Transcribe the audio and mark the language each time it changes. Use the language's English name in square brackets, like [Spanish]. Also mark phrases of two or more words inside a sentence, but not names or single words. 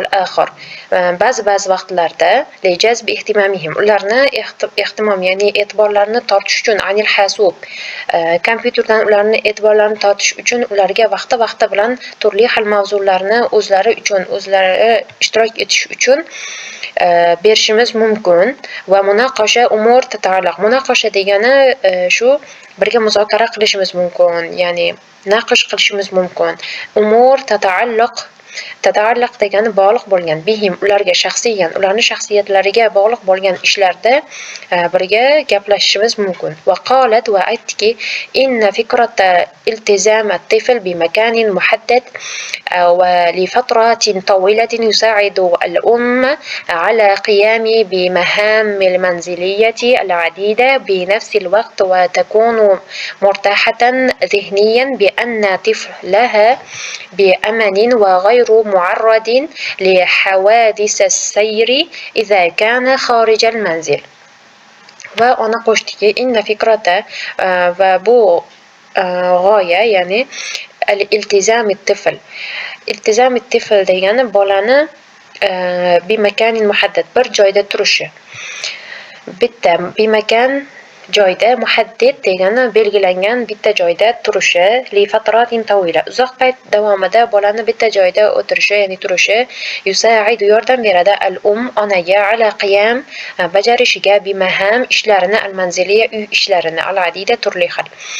[Uzbek] axir ba'zi vaqtlarda [Arabic] لجذب اهتمامهم [Uzbek] ularni ehtimom ya'ni e'tiborlarini tortish uchun [Arabic] عن الحاسوب [Uzbek] kompyuterdan ularni e'tiborlarini tortish uchun ularga vaqti bilan turli xil mavzularni o'zlari ishtirok etish uchun berishimiz mumkin va [Arabic] مناقشة أمور تتعلق [Uzbek] munoqasha degani shu birga muzokara qilishimiz mumkin, ya'ni naqsh qilishimiz mumkin. [Arabic] أمور تتعلق [Uzbek] degani bog'liq bo'lgan bihim ularga shaxsiyan ularning shaxsiyatlariga bog'liq bo'lgan ishlarda birga gaplashishimiz mumkin. [Arabic] وقالت و aytdiki إن فكرة التزام الطفل بمكان محدد ولفترة طويلة يساعد الأم على القيام بمهام المنزلية العديدة بنفس الوقت وتكون مرتاحة ذهنيا بأن طفلها بأمان و غير معرض لحوادث السير إذا كان خارج المنزل. [Uzbek] va ona qo'shdiki [Arabic] إن فكرة [Uzbek] va bu g'oya ya'ni [Arabic] التزام الطفل [Uzbek] degani bolani [Arabic] بمكان محدد [Uzbek] bir joyda turishi. Bitta bimakan joyda muhaddid degani belgilangan bitta joyda turishi [Arabic] لفترة طويلة [Uzbek] uzoq payt davomida bolani bitta joyda o'tirishi ya'ni turishi yusaidu yordam beradi al onaga [Arabic] على قيام [Uzbek] bajarishiga bimaham ishlarini [Arabic] المنزلية [Uzbek] uy ishlarini [Arabic] العديدة [Uzbek] turli xil